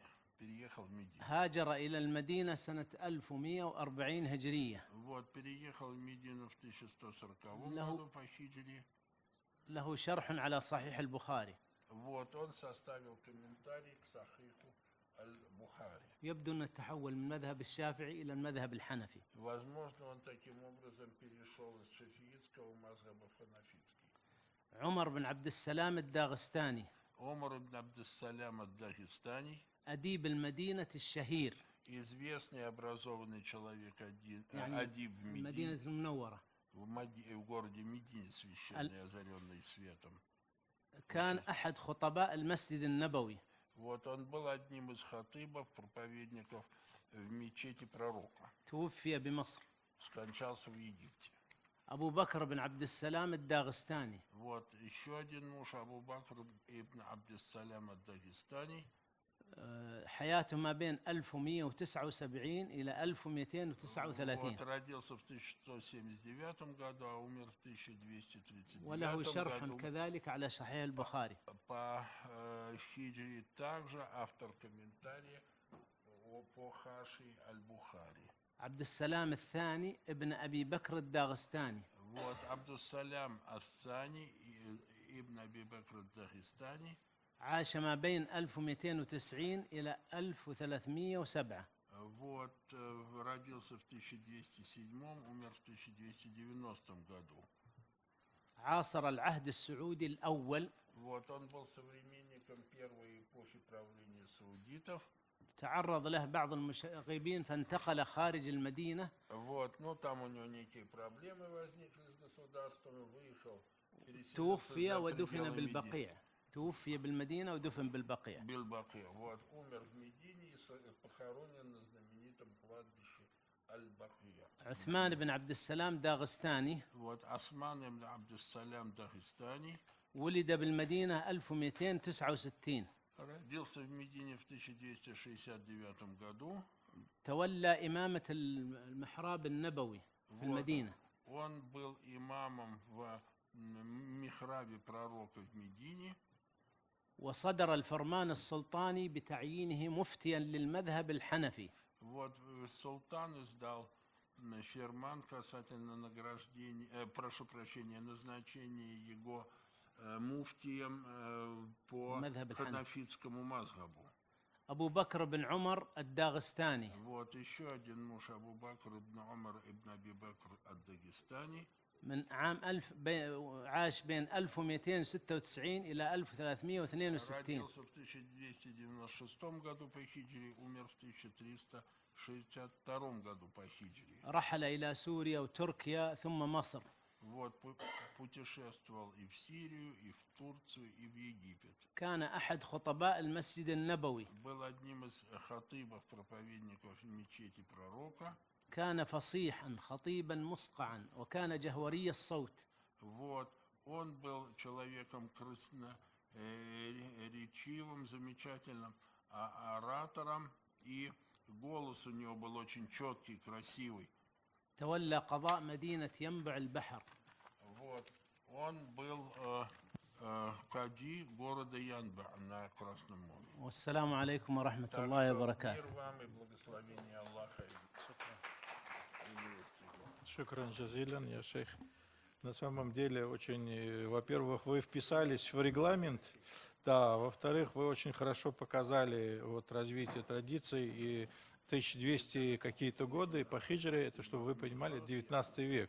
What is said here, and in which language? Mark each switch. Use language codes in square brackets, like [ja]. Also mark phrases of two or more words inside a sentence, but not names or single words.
[ru] Переехал в Медину. [ar] هاجر إلى المدينة سنة 1140 هجرية. [ru] Вот, переехал в Медину в 1140 году по хиджре. [ar] له شرح على صحيح البخاري. [ru] Вот, он составил комментарий к Сахиху аль-Бухари. [ar] يبدو أنه تحول من المذهب الشافعي إلى المذهب الحنفي. [ru] Возможно, он таким образом перешел из шафиитского мазхаба в ханафитский. [ar] عمر بن عبد السلام الداغستاني. [ru] Умар ибн Абдус-Салям ад-Дагестани. [ar] أديب المدينة الشهير. [ru] Известный образованный человек, [ar] يعني [ru] адиб в Медине. [ar] المدينة المنورة. [ru] В городе Медине, священный, озаренный светом. [ar] كان أحد خطباء المسجد النبوي. [ru] Вот он был одним из хатыбов, проповедников в мечети пророка. [ar] توفي بمصر. [ru] Скончался в Египте. [ar] أبو بكر بن عبد السلام الداغستاني. [ru] Вот еще один муж, Абу Бакр ибн Абдус-Салям ад-Дагестани. [ar] حياته ما بين 1179 إلى 1239. [ru] Вот, родился в 1179 году, а умер в 1239 [ar] وله شرح [ru] году. [ar] كذلك على صحيح البخاري. [ru] По хиджре также автор комментария по Хаши аль-Бухари. [ar] عبد السلام الثاني ابن أبي بكر الداغستاني. [ru] Вот Абдус-Салям ас-Сани ибн Аби Бакр ад-Дагестани. [ar] عاش ما بين 1290 إلى 1307. [ru] Вот, родился в 1207, умер в 1290 году. [ar] عاصر العهد السعودي الأول. [ru] Вот, он был современником первой эпохи правления саудитов. [ar] تعرض له بعض المشاغبين فانتقل خارج المدينة. [ru] Вот, но там у него некие проблемы возникли с государством, выехал, переселился [ar] توفي [ru] за [ar] ودفن [ru] пределы Медины. [ar] بالبقيع. توفي بالمدينة ودفن بالبقيع. Билбакия. [ru] Вот, умер в Медине и похоронен на знаменитом кладбище Аль-Бакия. [ar] عثمان بن عبد السلام داغستاني. [ru] Вот, Осман ибн Абдус-Салям Дагестани. [ar] ولد بالمدينة 1269. [ru] Родился в Медине в 1269 году. [ar] تولى إمامة المحراب النبوي في المدينة. [ru] Он был имамом в михрабе пророка в Медине. [ar] وصدر الفرمان السلطاني بتعيينه مفتيا للمذهب الحنفي. [ru] Вот султан издал ферман касательно награждения, прошу прощения, назначения его муфтием по [ar] مذهب الحنفي. [ru] ханафитскому мазхабу. [ar] أبو بكر بن عمر الداغستاني [ru] Вот еще один муж Абу Бакр ибн Умар ибн Аби Бакр ад-Дагестани. [ar] من عام عاش بين 1296 إلى 1362. [ru] Родился в 1296 году по хиджре, умер в 1362 году по хиджре. [ar] رحل إلى سوريا وتركيا ثم مصر. [ru] Вот, путешествовал и в Сирию, и в Турцию, и в Египет. [ar] كان أحد خطباء المسجد النبوي. [ru] Был одним из хатыбов, проповедников мечети пророка. [ar] كان فصيحا خطيبا مسقعا وكان جهوري الصوت. [ru] Вот, он был человеком красноречивым, замечательным оратором, и голос у него был очень четкий, красивый. [ar] تولى قضاء مدينة ينبع البحر. [ru] Вот, он был кади города Янба на Красном море. [ar] والسلام عليكم ورحمة [ru] Так [ar] الله [ru] что [ar] وبركاته. [ru] мир вам и благословение Аллаха и милости его. [ar] شكرا جزيلا يا شيخ. [ru] На самом деле, очень, во-первых, вы вписались в регламент, да, во-вторых, вы очень хорошо показали вот развитие традиций и 1200 какие-то годы по хиджре, это, чтобы вы понимали, 19 век.